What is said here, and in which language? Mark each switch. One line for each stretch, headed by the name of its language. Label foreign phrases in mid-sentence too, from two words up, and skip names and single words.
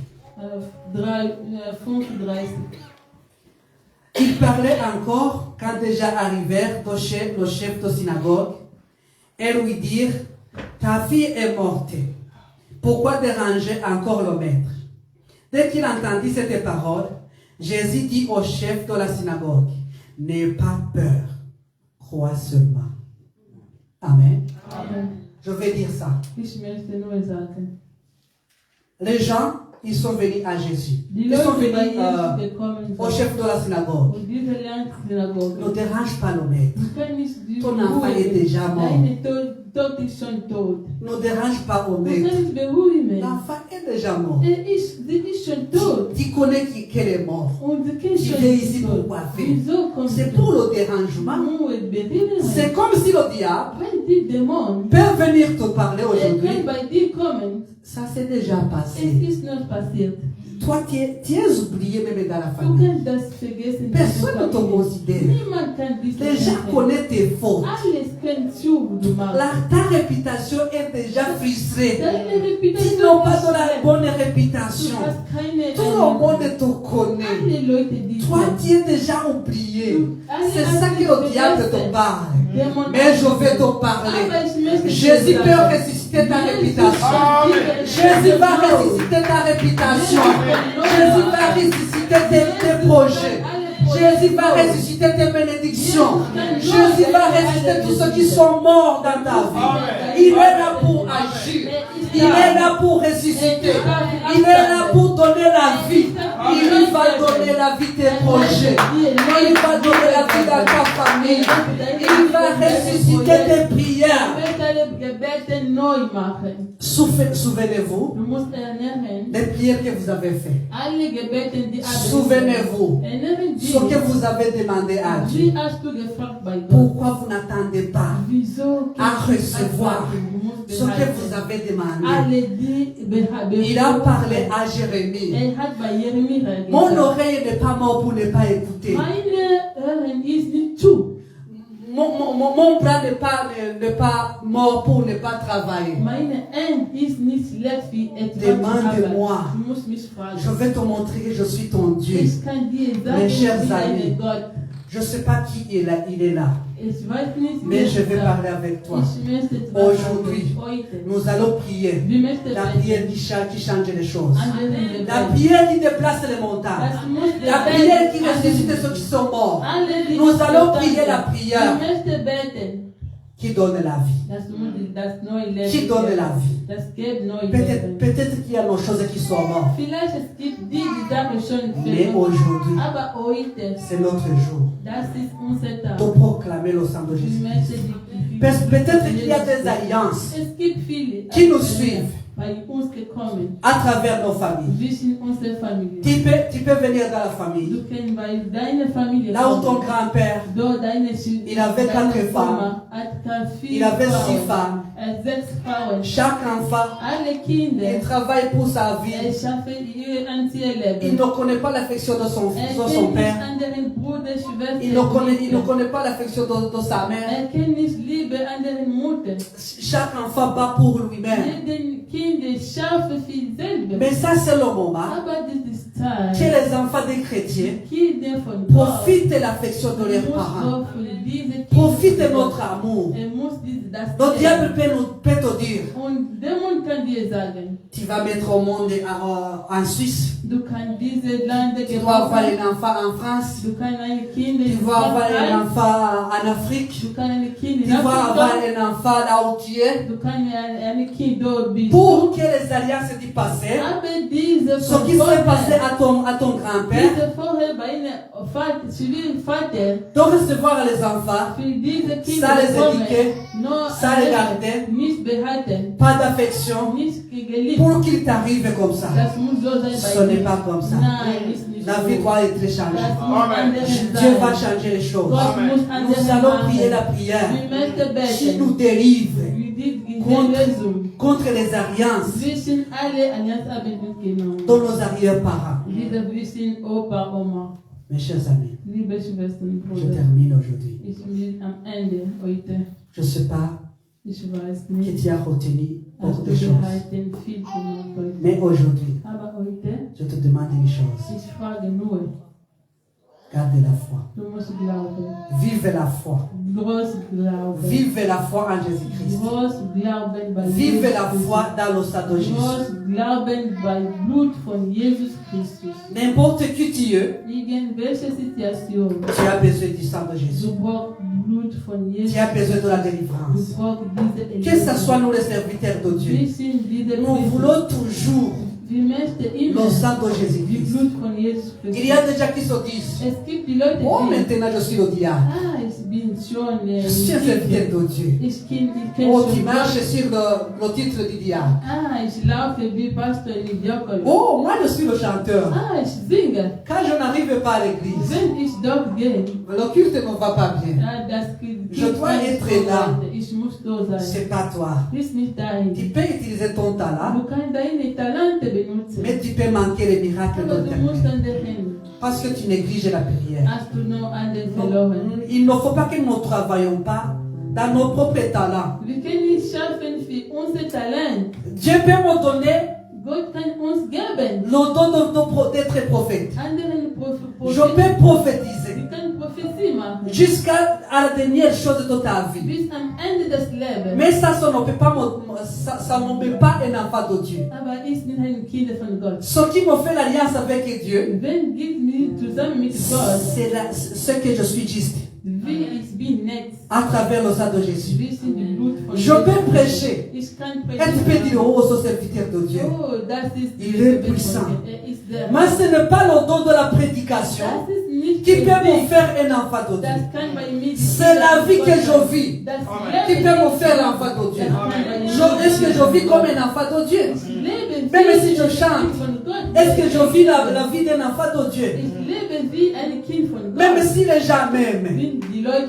French: Il parlait encore quand déjà arrivèrent le chef de synagogue et lui dirent: ta fille est morte. Pourquoi déranger encore le maître? Dès qu'il entendit cette parole, Jésus dit au chef de la synagogue: n'aie pas peur, crois seulement. Amen. Amen. Je vais dire ça.
German: Ich möchte nur sagen,
French: Les gens, ils sont venus à Jésus.
German: die
French: Ils sont
German: Leute bei
French: venus
German: Jesus gekommen
French: au
German: sind
French: chef de la synagogue.
German: und diese Lernsynagoge,
French: Ne dérange pas le maître.
German: du kannst nicht
French: Ton enfant est déjà mort.
German: deine Tod ist schon tot.
French: Ne dérange pas au
German: Du
French: maître.
German: kannst beruhigen.
French: L'enfant est déjà mort.
German: Sie ist schon tot.
French: Tu connais qu'elle est morte.
German: Und du kennst
French: Tu
German: schon
French: viens
German: die
French: ici
German: Tod.
French: pour quoi faire?
German: Wieso kommst
French: C'est
German: du?
French: pour le dérangement.
German: Nur berühren.
French: C'est comme si le diable
German: Wenn die Dämonen
French: peut venir te parler
German: kann
French: aujourd'hui.
German: bei dir kommen,
French: Ça s'est déjà
German: es
French: passé.
German: ist noch passiert.
French: Toi, tu es oublié même dans la
German: Du
French: famille.
German: kannst das vergessen.
French: Personne ne te considère.
German: Niemand kann dies
French: Les gens
German: vergessen.
French: connaissent tes fautes.
German: Alles kennst du, du machst.
French: Ta réputation est déjà frustrée.
German: Deine
French: Tu
German: Reputation
French: n'as pas
German: ist
French: de la
German: schlecht.
French: bonne
German: Du
French: réputation.
German: hast keine
French: Tout le monde te connaît.
German: alle Leute, die
French: Toi, tu es déjà oublié. C'est ça que le diable te parle. Mais je vais te parler. Jésus peut ressusciter ta réputation. Jésus va ressusciter ta réputation. Jésus va ressusciter tes projets. Jésus va ressusciter tes bénédictions. Jésus va ressusciter tous ceux qui sont morts dans ta vie. Il est là pour agir. Il est là pour ressusciter. Il est là pour donner la vie. Il va donner la vie tes projets. Il va donner la vie dans ta famille. Il va ressusciter tes prières. Souvenez-vous
German: Du musst erinnern,
French: des prières que vous avez faites.
German: alle Gebete, die
French: Souvenez-vous
German: erinnern
French: ce que
German: dich,
French: vous avez demandé à Dieu.
German: wie hast du gefragt bei Gott?
French: Pourquoi vous n'attendez pas
German: Wieso
French: à recevoir
German: Du musst
French: ce que
German: behalten.
French: vous avez demandé?
German: Alle die
French: Il a parlé à Jérémie.
German: Hat bei Jeremia
French: Mon
German: gesagt,
French: oreille n'est pas morte pour ne pas écouter.
German: meine Ohren ist nicht zu.
French: Mon bras n'est pas mort pour ne pas travailler.
German: Meine Hand ist nicht schlecht wie etwas zu
French: Demande-moi.
German: arbeiten. Du musst mich fragen.
French: Je vais te montrer que je suis ton Dieu.
German: Ich kann dir sagen,
French: Mes
German: ich
French: chers
German: bin
French: amis,
German: dein Gott.
French: je ne sais pas qui est là, il est là.
German: Ich weiß nicht,
French: Mais
German: wer
French: je vais
German: sagt.
French: parler avec toi.
German: Ich möchte etwas
French: Aujourd'hui,
German: sagen heute.
French: nous allons prier.
German: Wir möchten
French: La
German: beten.
French: prière qui change les choses.
German: Andere
French: La
German: Gebete.
French: prière qui déplace les montagnes.
German: Das muss
French: La
German: gebeten.
French: prière qui ressuscite ceux qui sont morts.
German: Alle, die
French: Nous
German: nicht
French: allons
German: verstanden
French: prier la
German: sind.
French: prière
German: Ich möchte beten.
French: qui donne la vie.
German: Das neue Leben.
French: Qui donne la vie.
German: Das gibt neue
French: Peut-être
German: Leben.
French: qu'il y a nos choses qui sont mortes.
German: Vielleicht es gibt die Sachen schon
French: Mais
German: verloren.
French: aujourd'hui,
German: Aber heute,
French: c'est notre jour
German: das ist unser Tag.
French: de proclamer le sang de
German: Ich
French: Jésus.
German: möchte
French: Peut-être qu'il y a des alliances
German: Es gibt viele,
French: qui nous suivent
German: bei uns gekommen,
French: à travers nos familles.
German: zwischen unserer Familie.
French: Tu peux venir dans la famille.
German: Du kannst bei deiner Familie
French: Là où ton
German: kommen.
French: grand-père,
German: Dort deine
French: il avait 4 femmes. Il avait 6 femmes.
German: 6 Frauen.
French: Chaque enfant,
German: Alle
French: il
German: Kinder,
French: travaille pour sa vie.
German: schaffen ihr einziges
French: Il
German: Leben.
French: ne connaît pas l'affection de son
German: Kennt
French: père.
German: nicht anderen Bruder, Schwester,
French: Il ne connaît pas l'affection de sa mère.
German: kennt nicht Liebe anderen Mutter.
French: Chaque enfant bat pour lui-même.
German: Jeden Kinder schaffen viel selber.
French: Mais ça, c'est le moment
German: Aber das ist
French: que
German: Zeit.
French: les enfants des chrétiens
German: Kinder von Gott
French: profitent de l'affection de leurs
German: muss
French: parents.
German: doch für diese Kinder
French: Profitent de notre amour.
German: muss das
French: Le diable peut te dire,
German: Und Dämon kann dir sagen,
French: tu vas mettre au monde en Suisse.
German: du kannst diese Lande
French: Tu vas avoir
German: gebrauchen.
French: un enfant en France.
German: Du kannst eine Kinder
French: Tu
German: in
French: vas avoir un
German: Frankreich.
French: enfant en Afrique.
German: Du kannst eine Kinder
French: Tu
German: in
French: vas avoir
German: Afrika.
French: un enfant là où tu es.
German: Du kannst eine Kind dort bist.
French: Pour que les alliances du passé,
German: Aber diese
French: ce qui s'est passé à ton grand-père,
German: diese vorher bei einem Vater, zivilen Vater,
French: de recevoir les enfants,
German: für diese
French: ça
German: Kinder
French: les
German: kommen,
French: éduquer, sans regarder,
German: nicht behalten,
French: pas d'affection,
German: nicht geliebt.
French: pour qu'il t'arrive comme ça.
German: Das muss so sein
French: Ce
German: bei
French: n'est
German: dir.
French: pas comme ça.
German: Nein, ist nicht
French: La
German: so.
French: vie doit être
German: Das
French: changée.
German: muss anders
French: Dieu va
German: sein.
French: changer les choses.
German: Gott muss anders
French: Nous allons prier la
German: machen.
French: prière
German: Wir möchten
French: qui
German: beten.
French: nous dérive
German: Wir die
French: contre,
German: Lösung
French: contre les alliances
German: zwischen alle Allianzabenden genommen.
French: de nos arrière-parents.
German: Diese zwischen Opa, Oma.
French: Mes chers amis,
German: Liebe Schwestern,
French: je
German: Brüder.
French: termine aujourd'hui.
German: Ich bin am Ende heute.
French: Je ne sais pas
German: Ich weiß
French: qui
German: nicht,
French: tu as retenu beaucoup
German: hast
French: de
German: du
French: choses.
German: behalten viel gemacht heute.
French: Mais aujourd'hui,
German: Aber heute,
French: je te demande une chose.
German: ich frage nur,
French: Garde la foi.
German: du musst glauben.
French: Vive la foi.
German: Groß Glauben.
French: Vive la foi en Jésus-Christ.
German: Groß Glauben bei
French: Vive
German: Jesus
French: la
German: Christus.
French: foi dans le sang de Jésus.
German: Groß Glauben bei Blut von Jesus Christus.
French: N'importe qui tu es,
German: Irgendwelche Situation,
French: tu as besoin du sang de Jésus.
German: du brauchst Blut von Jesus.
French: Tu as besoin de la
German: Du
French: délivrance.
German: brauchst diese
French: Que ce soit nous les serviteurs de
German: Wir
French: Dieu,
German: sind diese
French: nous
German: Priester.
French: voulons toujours
German: Wir möchten immer
French: le sang de
German: die
French: Jésus-Christ.
German: Blut von Jesus
French: Il
German: Christus.
French: y a des gens qui se disent,
German: Es gibt die Leute,
French: oh
German: die
French: maintenant je suis le diable.
German: ich bin schon
French: Je suis un serviteur de Dieu.
German: ich kenn
French: Oh,
German: schon
French: tu marches
German: Gott.
French: sur le titre du diable.
German: Ich laufe wie Pastor in Diakon.
French: Oh, moi je suis le chanteur.
German: Ich singe.
French: Quand je n'arrive pas à l'église,
German: Wenn ich dort gehe,
French: le culte ne va pas bien. Je dois être là.
German: Ich muss da sein.
French: C'est pas toi.
German: Ist nicht dein.
French: Tu peux utiliser ton talent,
German: Du kannst deine Talente benutzen.
French: mais tu peux manquer les miracles
German: Aber
French: de
German: du musst
French: Dieu.
German: an der Hände.
French: Parce que tu négliges la prière.
German: Hast du noch an den verloren.
French: Il ne faut pas que nous ne travaillions pas dans nos propres talents.
German: Wir können nicht schaffen für unser Talent.
French: Dieu peut me donner
German: Gott kann uns geben.
French: le don d'être prophète.
German: Anderen
French: Je peux prophétiser
German: Sie können Prophetie machen.
French: jusqu'à la dernière chose de ta vie.
German: Bis am Ende des Lebens.
French: Mais ça ne peut pas, ça ne me met pas un enfant de Dieu.
German: Aber ist nicht ein Kind von Gott.
French: Ce qui me fait l'alliance avec Dieu,
German: Wenn gibt mir zusammen mit Gott,
French: c'est ce que je suis juste
German: wie ich bin nett.
French: à travers le sang de Jésus.
German: Wir sind die Blut von
French: Je peux prêcher.
German: Ich kann
French: Et tu peux dire, oh, ce serviteur de Dieu.
German: Oh, das ist
French: Il est puissant.
German: Ist der
French: Mais ce n'est pas le don de la prédication
German: Das ist nicht
French: qui peut
German: der
French: me
German: Weg.
French: faire un enfant de Dieu.
German: Das kann bei mir
French: C'est la vie que je vis
German: Das
French: qui
German: Leben
French: peut me faire l'enfant de Dieu.
German: Das kann bei mir
French: Est-ce que je vis comme un enfant de Dieu?
German: Leben
French: Même
German: wie
French: si je
German: ein
French: chante,
German: Kind von Gott.
French: est-ce que je vis la vie d'un enfant de Dieu?
German: Ich lebe wie ein Kind von Gott.
French: Même si les gens m'aiment,
German: Wenn die Leute